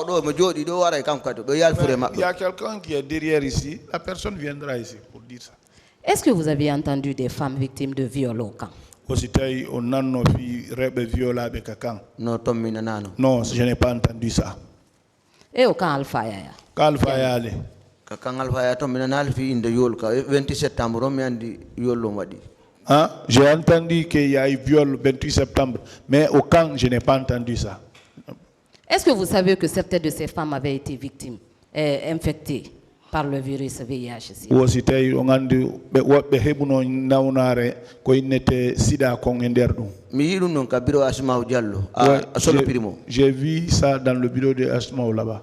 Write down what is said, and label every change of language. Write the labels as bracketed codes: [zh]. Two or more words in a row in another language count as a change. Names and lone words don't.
[fr] a quelqu'un qui est derrière ici, la personne viendra ici pour dire ça. Est-ce que vous avez entendu des femmes victimes de viol au camp? Non, je n'ai pas entendu ça. Et au camp Alpha Yaya? Alpha Yaya. [ff] Quand Alpha Yaya tombe na alfi inde yol ka 28 septembre mi andi yollo wadi. [fr] Hein? J'ai entendu qu'il y a eu viol le 28 septembre, mais au camp, je n'ai pas entendu ça. Est-ce que vous savez que certaines de ces femmes avaient été victimes, infectées par le virus VIH? J'ai vu ça dans le bureau de Asmao là-bas.